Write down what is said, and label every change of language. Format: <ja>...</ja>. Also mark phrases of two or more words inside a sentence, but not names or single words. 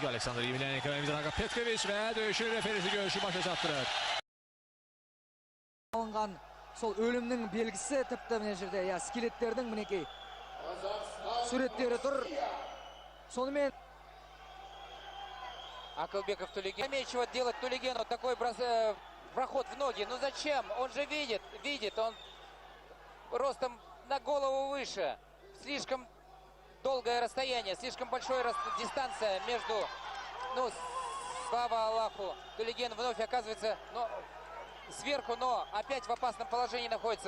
<az>Alexander Emelianenko və döyüşün referisi görüşü başa çatdırır.</az> <kk>Alınған сол өлімнің белгісі тіпті мына жерде, я скелеттердің мінекей суреттері тұр. Сонымен Акылбеков Тулеген.</kk> <ru>Нечего делать Тулегену такой проход в ноги. Ну зачем? Он же видит, он ростом на голову выше. Слишком долгое расстояние, слишком большая дистанция между... Ну, слава Аллаху, Тулеген вновь оказывается сверху, но опять в опасном положении находится.</ru>